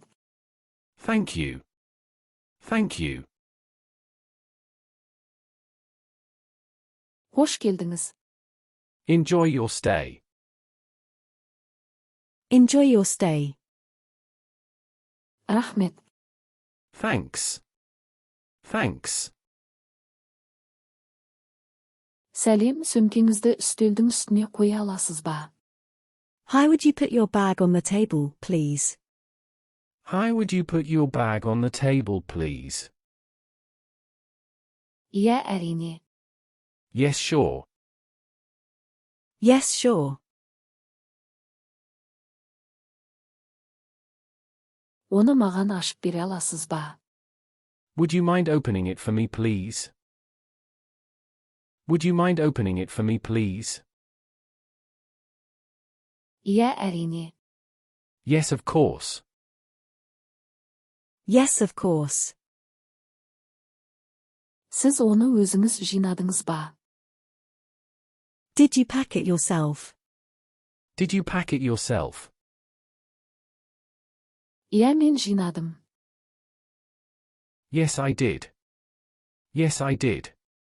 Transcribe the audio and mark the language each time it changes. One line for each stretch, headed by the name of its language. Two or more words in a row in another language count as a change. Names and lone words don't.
English: Thank you. Thank you.
Kazakh: Қош келдіңіз.
English: Enjoy your stay. Enjoy your stay.
Kazakh: Рахмет.
English: Thanks. Thanks.
Kazakh: Сәлем, сөмкеңізді үстелдің үстіне қоя аласыз ба?
English: How would you put your bag on the table, please? How would you put your bag on the table, please?
Kazakh: Иә, әрине.
English: Yes, sure. Yes, sure.
Kazakh: Оны маған ашып бере аласыз ба?
English: Would you mind opening it for me, please? Would you mind opening it for me, please?
Kazakh: Иә, әрине.
English: Yes, of course. Yes, of course.
Kazakh: Сіз оны өзіңіз жинадыңыз ба?
English: Did you pack it yourself? Did you pack it yourself?
Kazakh: Иә, мен жинадым.
English: Yes, I did. Yes, I did.